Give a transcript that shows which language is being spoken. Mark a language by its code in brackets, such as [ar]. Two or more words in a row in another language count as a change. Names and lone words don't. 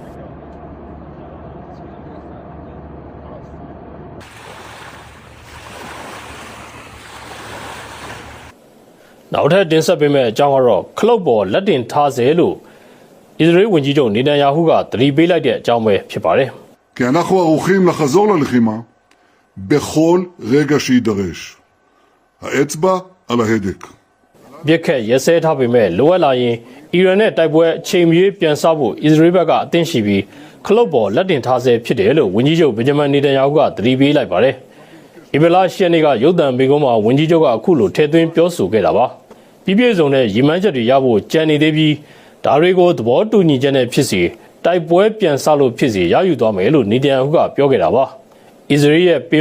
[my] နောက်ထပ်တင်ဆက်ပေးမယ့်အကြောင်းကတော့ခလုတ်ပေါ်လက်တင်ထားစေလို့အစ္စရေးဝန်ကြီးချုပ်နေတန်ယာဟုကသတိပေးလိုက်တဲ့အကြောင်းပဲဖြစ်ပါတယ်။ [he] כי אנחנו ערוכים לחזור ללחימה בכל רגע שיידרש. האצבע על ההדק. [my] ပြက်ခက်ရဲစဲထားပေမဲ့လိုအပ်လာရင်အီရန်နဲ့တိုက်ပွဲအချိန်မရွေးပြန်ဆဖို့အစ္စရေးဘက်ကအသင့်ရှိပြီးခလုတ်ပေါ်လက်တင်ထားစေဖြစ်တယ်လို့ဝန်ကြီးချုပ်ဗင်ဂျမန်နေတန်ယာဟုကသတိပေးလိုက်ပါတယ်။ဧပြီလ10ရက်နေ့ကရုပ်သံမိန့်ခွန်းမှာဝန်ကြီးချုပ်ကအခုလိုထည့်သွင်း ပြောဆိုခဲ့တာပါ။ပြည့်စုံတဲ့ရည်မှန်းချက်တွေရဖို့ကြံနေသေးပြီးဒါတွေကိုသဘောတူညီချက်နဲ့ဖြစ်စီတိုက်ပွဲပြန်ဆလို့ဖြစ်စီရယူသွားမယ်လို့နေတန်ယာဟုကပြောခဲ့တာပါ။အစ္စရေးရဲ့ပင်